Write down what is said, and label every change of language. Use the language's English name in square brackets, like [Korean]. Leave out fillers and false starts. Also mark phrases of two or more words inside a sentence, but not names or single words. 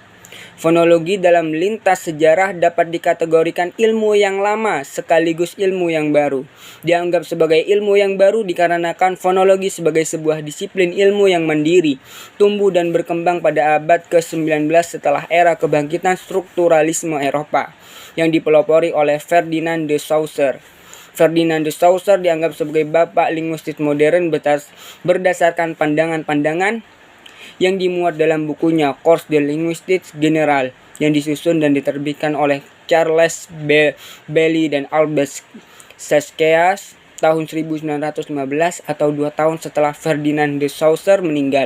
[Indonesian] Fonologi dalam lintas sejarah dapat dikategorikan ilmu yang lama sekaligus ilmu yang baru. Dianggap sebagai ilmu yang baru dikarenakan fonologi sebagai sebuah disiplin ilmu yang mandiri, tumbuh dan berkembang pada abad ke-19 setelah era kebangkitan strukturalisme Eropa yang dipelopori oleh Ferdinand de Saussure. Ferdinand de Saussure dianggap sebagai bapak linguistik modern berdasarkan pandangan-pandangan yang dimuat dalam bukunya Cours de Linguistique Générale yang disusun dan diterbitkan oleh Charles Bailey dan Albert Saskeas tahun 1915 atau 2 tahun setelah Ferdinand de Saussure meninggal.